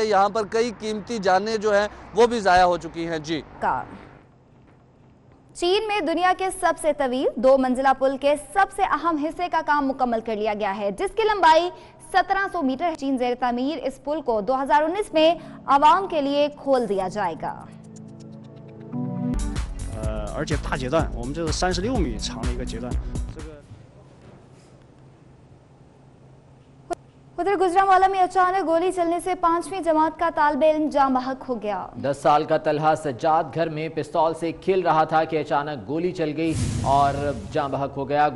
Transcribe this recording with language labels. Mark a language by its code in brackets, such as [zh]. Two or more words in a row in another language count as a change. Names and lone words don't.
[ur] یہاں پر کئی قیمتی جانیں جو ہیں وہ بھی ضائع ہو چکی ہیں. जी, چین میں دنیا کے سب سے طویل 2 منزلہ پل کے سب سے اہم حصے کا کام مکمل کر لیا گیا ہے، جس کی لمبائی 1700 میٹر ہے. چین زیر تعمیر اس پل کو 2019 میں عوام کے لیے کھول دیا جائے گا. [zh] 而且大阶段，我们这个36米长的一个阶段。 [ur] ادھر گوجرانوالہ میں اچانک گولی چلنے سے 5ویں جماعت کا طالب علم جاں بحق ہو گیا. 10 سال کا طلحہ سجاد گھر میں پستول سے کھیل رہا تھا کہ اچانک گولی چل گئی اور جاں بحق ہو گیا.